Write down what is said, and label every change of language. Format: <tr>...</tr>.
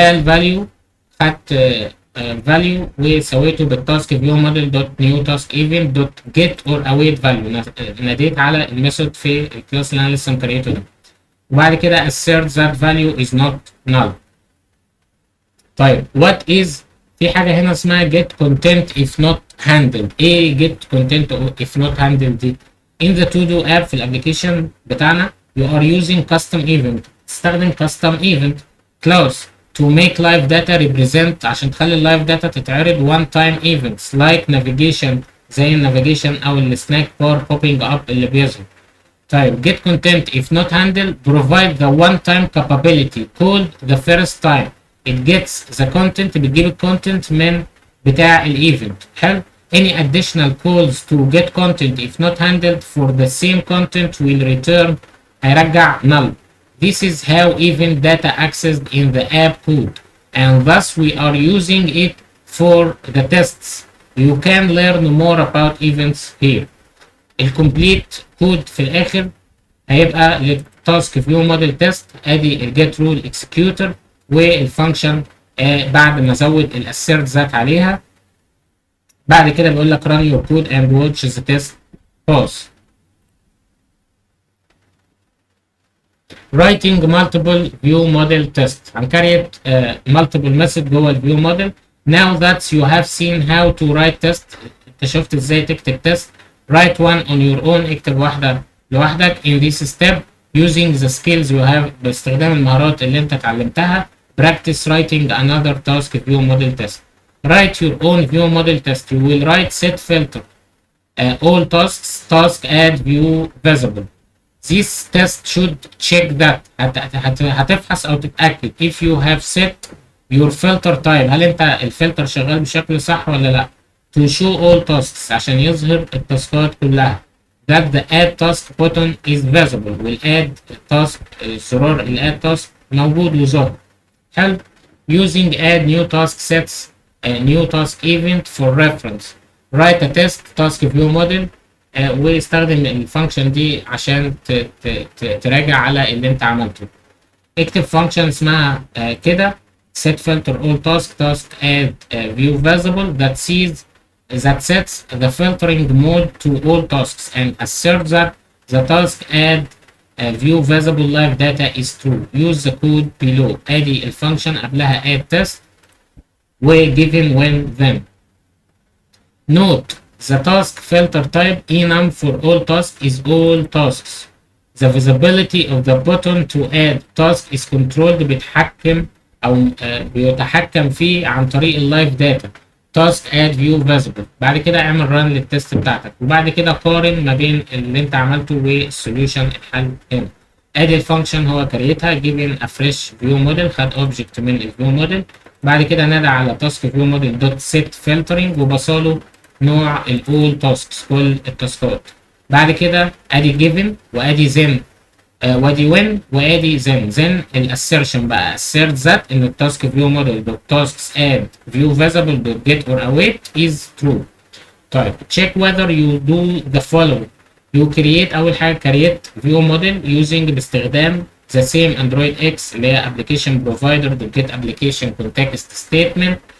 <ar>value خدت value وسويته بالتاسك فيو موديل دوت نيو تاسك ايفنت دوت جيت اور اويت فاليو. ناديت على الميثود في الكلاس اللي انا لسه مكريته ده. وبعد كده</ar> <en>assert that value is not null.</en> <ar>طيب</ar> <en>what is</en> <ar>في حاجة هنا اسمها get content if not handled.</ar> <en>ايه get content if not handled دي؟ in the to do app</en> <ar>في الابلكيشن بتاعنا</ar> <en>you are using custom event. تستخدم custom event clause to make live data represent</en> <ar>عشان تخلي اللايف داتا تتعرض</ar> <en>one time events like navigation</en> <ar>زي النافيجيشن او السناك بار</ar> <en>popping up</en> <ar>اللي بيظهر.</ar> <en>طيب get content if not handled provide the one time capability called the first time. it gets the content</en> <ar>بتجيب الكونتنت من بتاع الايفنت.</ar> <en>حلو. any additional calls to get content if not handled for the same content will return هيرجع null. This is how event data accessed in the app code and thus we are using it for the tests. You can learn more about events here.</en> <ar>الكومبليت كود في الاخر هيبقى للتاسك فيو موديل تيست. ادي الجيت رول اكسكيوتر والفانكشن بعد ما ازود الاسيرت ذات عليها. بعد كده بيقول لك</ar> <en>run your code and watch the test pause. writing multiple view model test.</en> <ar>هنكريت multiple method جوه الفيو موديل.</ar> <en>now that you have seen how to write test</en> <ar>انت شفت ازاي تكتب تيست.</ar> <en>write one on your own.</en> <ar>اكتب واحدة لوحدك</ar> <en>in this step using the skills you have</en> <ar>باستخدام المهارات اللي انت اتعلمتها.</ar> <en>practice writing another task view model test. write your own view model test. You will write set filter all tasks task add view visible. This test should check that</en> <ar>هتفحص او تتأكد</ar> <en>if you have set your filter type</en> <ar>هل انت الفلتر شغال بشكل صح ولا لا.</ar> <en>to show all tasks</en> <ar>عشان يظهر التاسكات كلها.</ar> <en>that the add task button is visible والadd task زرار الadd task</en> <ar>موجود وظاهر.</ar> <en>help using add new task sets a new task event for reference. write a test task view model</en> <ar>واستخدم الفانكشن دي عشان تراجع على اللي انت عملته. اكتب فانكشن اسمها كده</ar> <en>set filter all task add view visible that sets the filtering mode to all tasks and assert that the task add view visible live data is true. use the code below.</en> <ar>ادي الفانكشن قبلها</ar> <en>add test و given when then. note the task filter type enum for all tasks is all tasks. the visibility of the button to add task is controlled</en> <ar>بيتحكم او بيتحكم فيه عن طريق</ar> <en>اللايف data task add view visible.</en> <ar>بعد كده اعمل run للتست بتاعتك وبعد كده قارن ما بين اللي انت عملته والسوليوشن الحل هنا. ادي الفانكشن هو كريتها</ar> <en>given a fresh view model</en> <ar>خد object من الفيو موديل. بعد كده نادى على task view model dot set filtering وبصاله نوع all tasks كل التاسكات. بعد كده ادي given وادي then وادي when وادي then الاسيرشن بقى</ar> <en>assert that</en> <ar>ان التاسك فيو موديل دوت tasks add view visible دوت get or await is true.</ar> <en>طيب check whether you do the following. you create</en> <ar>اول حاجه</ar> <en>create view model using باستخدام the same android x</en> <ar>اللي هي</ar> <en>application provider dot get application context statement.</en>